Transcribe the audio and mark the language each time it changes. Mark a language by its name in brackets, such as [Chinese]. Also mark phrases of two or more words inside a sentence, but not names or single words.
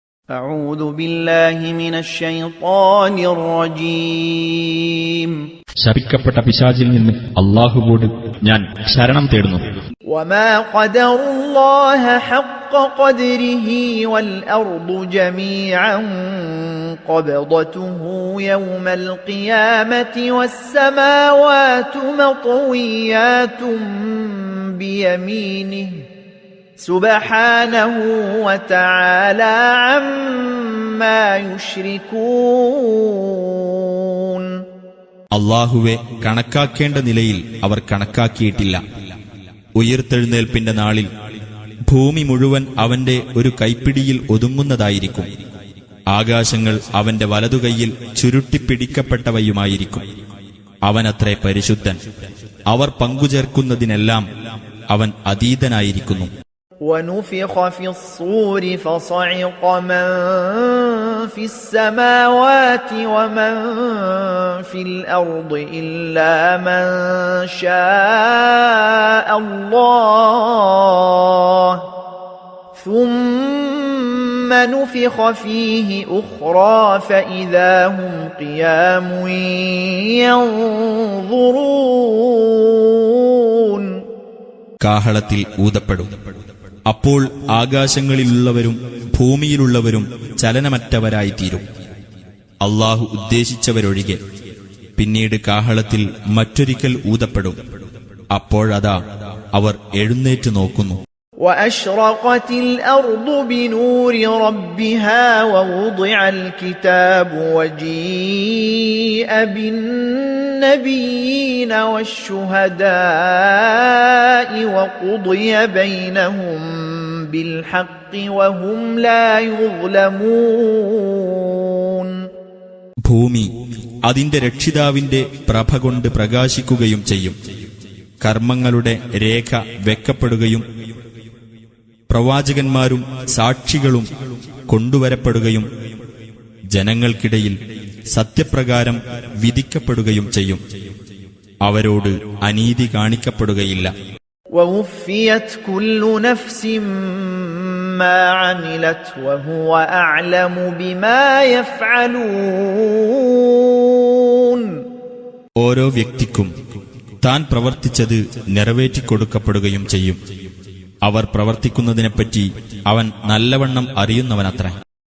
[Arabic] أعوذ بالله من الشيطان الرجيم [Malayalam] ശപിക്കപ്പെട്ട പിശാചിൽ നിന്ന് അല്ലാഹുവോട് ഞാൻ ശരണം തേടുന്നു. [Arabic] وما قدر الله حق قدره والأرض جميعا قبضته يوم القيامة والسماوات مطويات بيمينه سبحانه وتعالى عما يشركون. [Malayalam] അല്ലാഹുവെ കണക്കാക്കേണ്ട നിലയിൽ അവർ കണക്കാക്കിയിട്ടില്ല. ഉയിർത്തെഴുന്നേൽപ്പിന്റെ നാളിൽ ഭൂമി മുഴുവൻ അവന്റെ ഒരു കൈപ്പിടിയിൽ ഒതുങ്ങുന്നതായിരിക്കും. ആകാശങ്ങൾ അവന്റെ വലതുകൈയിൽ ചുരുട്ടിപ്പിടിക്കപ്പെട്ടവയുമായിരിക്കും. അവനത്രേ പരിശുദ്ധൻ. അവർ പങ്കുചേർക്കുന്നതിനെല്ലാം അവൻ അതീതനായിരിക്കുന്നു. [Arabic] ونفخ في الصور فصعق من في السماوات ومن في الأرض إلا من شاء الله ثم نفخ فيه أخرى فإذا هم قيام ينظرون. [Malayalam] കാഹളത്തിൽ ഊതപ്പെടും. അപ്പോൾ ആകാശങ്ങളിലുള്ളവരും ഭൂമിയിലുള്ളവരും ചലനമറ്റവരായിത്തീരും, അല്ലാഹു ഉദ്ദേശിച്ചവരൊഴികെ. പിന്നീട് കാഹളത്തിൽ മറ്റൊരിക്കൽ ഊതപ്പെടും. അപ്പോഴതാ അവർ എഴുന്നേറ്റ് നോക്കുന്നു. [Arabic] وأشرقت الأرض بنور ربها ووضع الكتاب وجيء بالنبيين والشهداء وقضي بينهم بالحق وهم لا يظلمون. [Malayalam] ഭൂമി അതിന്റെ രക്ഷിതാവിന്റെ പ്രഭ കൊണ്ട് പ്രകാശിക്കുകയും ചെയ്യും. കർമ്മങ്ങളുടെ രേഖ വെക്കപ്പെടുകയും പ്രവാചകന്മാരും സാക്ഷികളും കൊണ്ടുവരപ്പെടുകയും ജനങ്ങൾക്കിടയിൽ സത്യപ്രകാരം വിധിക്കപ്പെടുകയും ചെയ്യും. അവരോട് അനീതി കാണിക്കപ്പെടുകയില്ല. [Arabic] وَوُفِّيَتْ كُلُّ نَفْسٍ مَا عَمِلَتْ وَهُوَ أَعْلَمُ بِمَا يَفْعَلُونَ. [Malayalam] ഓരോ വ്യക്തിക്കും താൻ പ്രവർത്തിച്ചത് നിറവേറ്റിക്കൊടുക്കപ്പെടുകയും ചെയ്യും. അവർ പ്രവർത്തിക്കുന്നതിനെപ്പറ്റി അവൻ നല്ലവണ്ണം അറിയുന്നവനത്രേ.